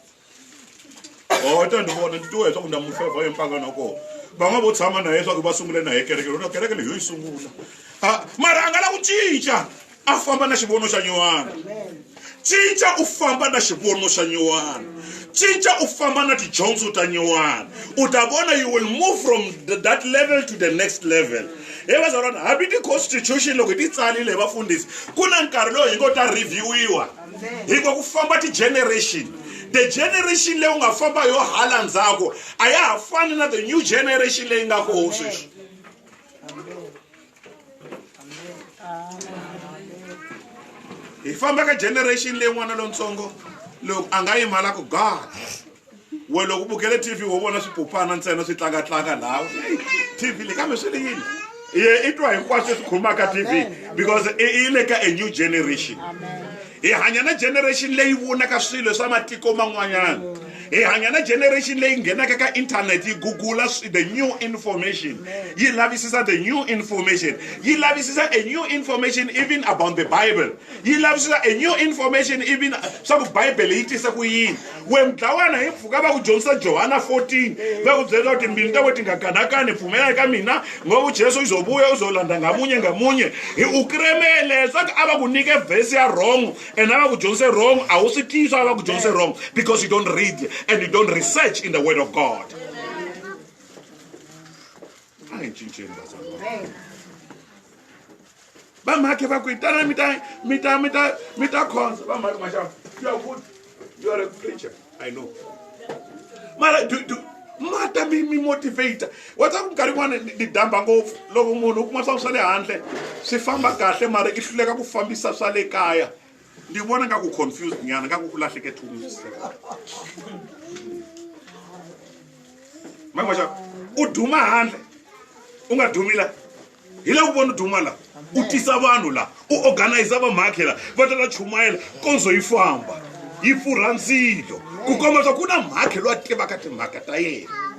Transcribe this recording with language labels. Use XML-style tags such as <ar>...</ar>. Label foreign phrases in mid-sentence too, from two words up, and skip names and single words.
<ts>Ta ndivona nditiwe leswaku nda mu favor empangana kona. Va nga vo tshama na yena leswaku va sungule na hi kereke loko kereke leyi yo yi sungula mara a nga la ku cinca a famba na xivono xa nyuwana. Cinca u famba na xivono xa nyuwana. Cinca u famba na tidyondzo ta nyuwana. U ta vona</ts> <en>you will move from that level to the next level.</en> <ts>He vazalwana hambi ti-constitution loko ti tsalile vafundhisi ku na nkarhi lowu hi ngo ta reviewiwa hikuva ku famba ti-generation.</ts> <en>The generation</en> <ts>leyi u nga famba yo hala ndzhaku a ya ha fani na</ts> <en>the new generation</en> <ts>leyi nga koho sweswi. Hi famba ka generation leyi n'wana lontsongo loko a nga yimala ku God we loko u bukele TV wo vona swipopana ntsena swi tlanga laha TV leyi kambe swi ri yini i twa hinkwaswo swi khomaka TV because i le ka</ts> <en>a new generation.</en> <ts>Hi hanya na generation leyi vonaka swilo swa matiko man'wanyana. Hi hanya na generation leyi nghenaka ka internet yi googula</ts> <en>the new information.</en> <ts>Yi lavisisa</ts> <en>the new information.</en> <ts>Yi lavisisa</ts> <en>a new information even about the Bible.</en> <ts>Yi lavisisa</ts> <en>a new information even</en> <ts>swa ku Bible yi tisa ku yini. We mdlawana hi pfuka va ku dyondzisa Johana 14 va ku byela kuti timbilu ta wena ti nga kanakani pfumela eka mina</ts> <zu>ngoba Jesu uzobuya uzolanda ngamunye</zu> <ts>hi ukremele swa ku a va ku nyike verse ya wrong and a va ku dyondzise wrong a wu swi tisa a va ku dyondzise wrong</ts> <en>because you don't read and you don't research in the word of God.</en> <ts>Ba make va ku itana mita khonza ba make</ts> <en>you are good, you are a preacher, I know.</en> <ts>Mara mata mi motivator wa ta ku nkarhi n'wana ni damba ngopfu loko munhu u kuma swa swa le handle swi famba kahle mara i hluleka ku fambisa swa le kaya ndi vona nga ku confused nyana nga ku lahleke thunzi mangwaxa u duma handle u nga dumila hi le ku vona u duma la u tisa vanhu la u organize vamhakhe la va tala chumayela konzo yi famba yi pfurha ndzilo ku komba swa ku na mhakhe loyi a tivaka timhaka ta yena</ts>